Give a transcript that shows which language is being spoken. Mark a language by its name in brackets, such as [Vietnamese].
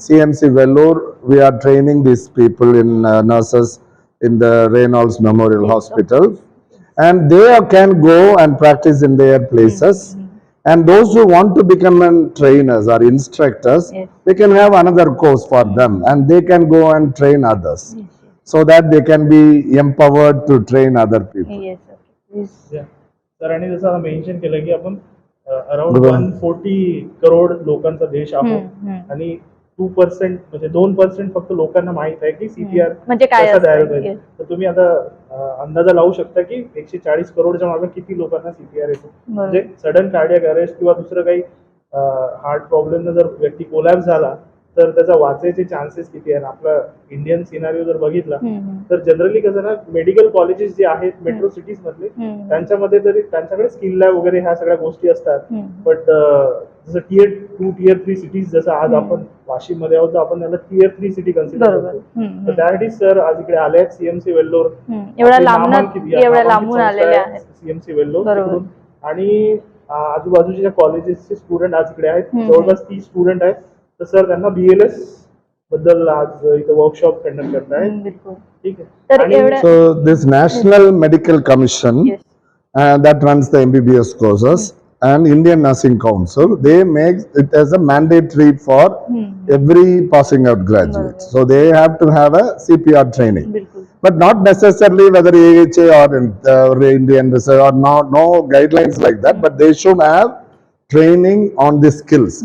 [English] CMC Vellore, we are training these people in nurses in the Reynolds Memorial Hospital, and they can go and practice in their places. And those who want to become trainers or instructors, they can have another course for them, and they can go and train others, so that they can be empowered to train other people. Yes. Yes. [Marathi] सरांनी जसं mention केलं की आपण around 140 crore लोकांचा देश आहोत आणि 2% म्हणजे 2% फक्त लोकांना माहित आहे की सीपीआर म्हणजे काय कसा द्यायला असतं? पाहिजे. [English] Yes. [Marathi] तर तुम्ही आता अंदाजा लावू शकता की 140 करोडच्या मागे किती लोकांना सीपीआर येतो. म्हणजे सडन कार्डियक अरेस्ट किंवा दुसरं काही हार्ट प्रॉब्लेम जर व्यक्ती कोलॅप्स झाला तर त्याचा वाचायचे चान्सेस किती आहे. आपला इंडियन सिनारिओ जर बघितला तर जनरली कसं ना मेडिकल कॉलेजेस जे आहेत मेट्रो सिटीज मधले त्यांच्यामध्ये तरी त्यांच्याकडे स्किल लॅब वगैरे ह्या सगळ्या गोष्टी असतात. बट जसं tier 2 tier 3 सिटीज जसं आज आपण वाशिम मध्ये आहोत तर आपण त्याला tier 3 सिटी कन्सिडर करतो. तर त्यासाठी सर आज इकडे आले आहेत सीएमसी वेल्लोर. एवढ्या लांबून आलेले आहेत सीएमसी वेल्लोर तिकडून. आणि आजूबाजूच्या कॉलेजेसचे स्टुडंट आज इकडे आहेत. जवळपास 30 स्टुडंट आहेत. तर सर त्यांना BLS बद्दल आज इथं वर्कशॉप कंडक्ट करतायत. ठीक आहे. [English] So this National Medical Commission that runs the MBBS courses and Indian Nursing Council, they make it as a mandatory for every passing out graduate. So they have to have a CPR training. But not necessarily whether AHA or Indian Research or no guidelines like that, but they should have training on the skills.